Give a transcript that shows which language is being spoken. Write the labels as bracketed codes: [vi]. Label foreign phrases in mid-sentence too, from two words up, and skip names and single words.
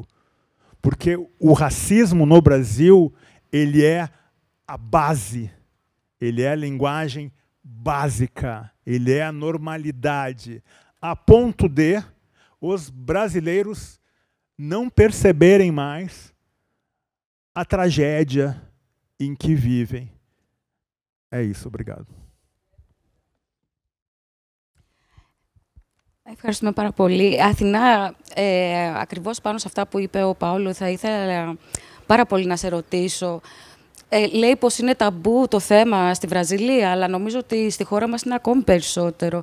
[pt] Porque o racismo no Brasil, ele é a base, ele é a linguagem básica, ele é a normalidade, a ponto de os brasileiros não perceberem mais a tragédia em que vivem. É isso, obrigado. [el] Ευχαριστούμε πάρα πολύ. Αθηνά, ακριβώς πάνω σε αυτά που είπε ο Παόλο, θα ήθελα πάρα πολύ να σε ρωτήσω. Λέει πως είναι ταμπού το θέμα στη Βραζιλία, αλλά νομίζω ότι στη χώρα μας είναι ακόμη περισσότερο.